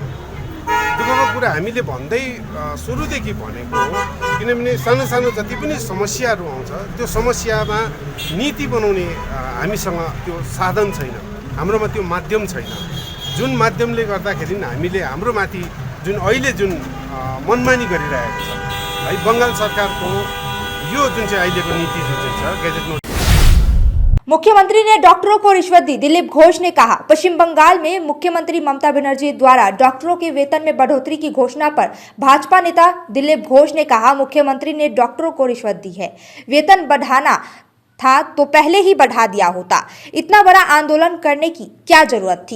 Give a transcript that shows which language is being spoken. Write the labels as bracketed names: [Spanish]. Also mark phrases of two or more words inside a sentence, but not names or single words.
[Nepali] दुःखको कुरा हामीले भन्दै सुरुदेखि भनेको हो, किनभने सानो सानो जति पनि समस्याहरू आउँछ त्यो समस्यामा नीति बनाउने हामीसँग त्यो साधन छैन, हाम्रोमा त्यो माध्यम छैन, जुन माध्यमले गर्दाखेरि हामीले हाम्रो माथि जुन अहिले जुन मनमानी गरिरहेको छ है बङ्गाल सरकारको यो जुन चाहिँ अहिलेको नीति जुन चाहिँ छ गेजेट। [Hindi] मुख्यमंत्री ने डॉक्टरों को रिश्वत दी, दिलीप घोष ने कहा। पश्चिम बंगाल में मुख्यमंत्री ममता बनर्जी द्वारा डॉक्टरों के वेतन में बढ़ोतरी की घोषणा पर भाजपा नेता दिलीप घोष ने कहा, मुख्यमंत्री ने डॉक्टरों को रिश्वत दी है। वेतन बढ़ाना था तो पहले ही बढ़ा दिया होता, इतना बड़ा आंदोलन करने की क्या जरूरत थी।